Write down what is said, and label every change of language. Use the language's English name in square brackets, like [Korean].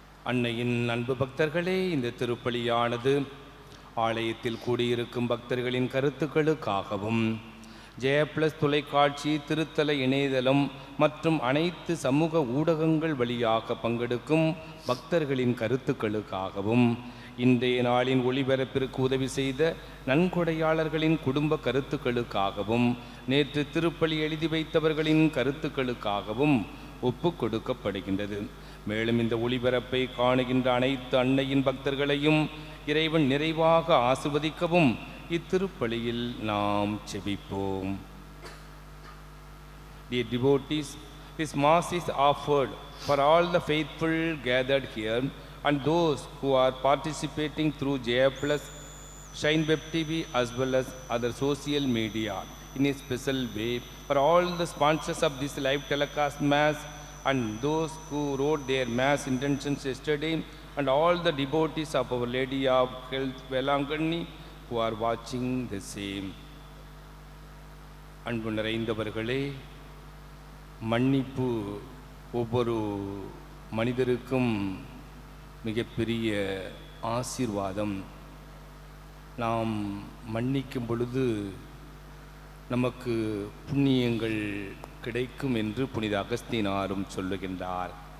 [Tamil] அன்னையின் அன்பு பக்தர்களே, இந்த திருப்பலியானது ஆலயத்தில் கூடியிருக்கும் பக்தர்களின் கருத்துக்களுக்காகவும் ஜெயப்ளஸ் தொலைக்காட்சி, திருத்தல இணையதளம் மற்றும் அனைத்து சமூக ஊடகங்கள் வழியாக பங்கெடுக்கும் பக்தர்களின் கருத்துக்களுக்காகவும் இன்றைய நாளின் ஒளிபரப்பிற்கு உதவி செய்த நன்கொடையாளர்களின் குடும்ப கருத்துக்களுக்காகவும் நேற்று திருப்பலி எழுதி வைத்தவர்களின் கருத்துக்களுக்காகவும் ஒப்பு கொடுக்கப்படுகின்றது. மேலும் இந்த ஒளிபரப்பை காணுகின்ற அனைத்து அன்னையின் பக்தர்களையும் இறைவன் நிறைவாக ஆசிர்வதிக்கவும் இத்திருப்பலியில் நாம் செபிப்போம். [English] Dear devotees, this mass is offered for all the faithful gathered here and those who are participating through Jaya+, Shine Web TV as well as other social media in a special way, for all the sponsors of this live telecast mass and those who wrote their mass intentions yesterday, and all the devotees of Our Lady of Health Velangani who are watching the same. [Tamil] அன்பு நிறைந்தவர்களே, மன்னிப்பு ஒவ்வொரு மனிதருக்கும் மிகப்பெரிய ஆசீர்வாதம். நாம் மன்னிக்கும் பொழுது நமக்கு புண்ணியங்கள் கிடைக்கும் என்று புனித அகஸ்தீனாரும் சொல்லுகின்றார்.